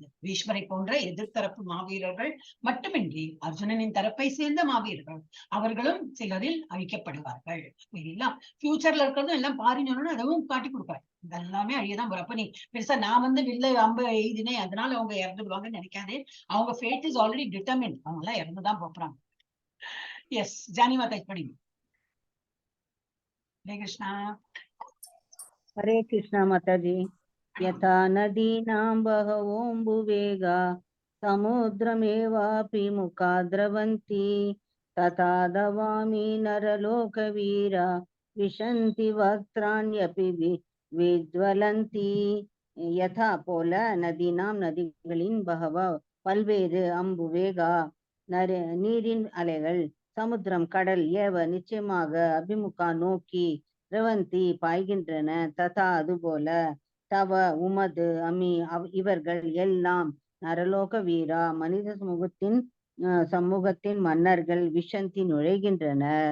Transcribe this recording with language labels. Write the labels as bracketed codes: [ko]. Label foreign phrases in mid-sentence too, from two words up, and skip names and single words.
[ta] பீஷ்மரை போன்ற எதிர்த்தரப்பு மாவீரர்கள் மட்டுமின்றி அர்ஜுனனின் தரப்பை சேர்ந்த மாவீரர்கள் அவர்களும் சிலரில் அழிக்கப்படுவார்கள். எல்லாம் ஃபியூச்சர்ல இருக்கிறதும் எல்லாம் பாருன்னு அதுவும் காட்டி கொடுப்பாரு. இதெல்லாமே அழியதான் போற. அப்ப நீ பெருசா நான் வில்ல அம்பு எய்தினேன் அதனால அவங்க இறந்துடுவாங்கன்னு நினைக்காதே. அவங்க [en] fate is already determined. [ta] அவங்க எல்லாம் இறந்துதான் போறாங்க. எஸ், ஜானி மாதா படிங்க. [hi] हरे कृष्णा. हरे कृष्णा माताजी. [sa] यथा नदीनां बहवोऽम्बुवेगा समुद्रमेवापि मुखा द्रवन्ति तथा दवामि नरलोकवीरा विशन्ति वक्त्राण्यपि विज्वलन्ति. [ta] यथा போல நதினாம் நதிகளின் பகவ பல்வேறு அம்புவேகா நீரின் அலைகள் சமுத்திரம் கடல் ஏவ நிச்சயமாக அபிமுகா நோக்கி ரவந்தி பாய்கின்றன. ததா அதுபோல தவ உமது அமி இவர்கள் எல்லாம் நரலோக வீரா மனித சமூகத்தின் மன்னர்கள் விஷந்தி நுழைகின்றனர்.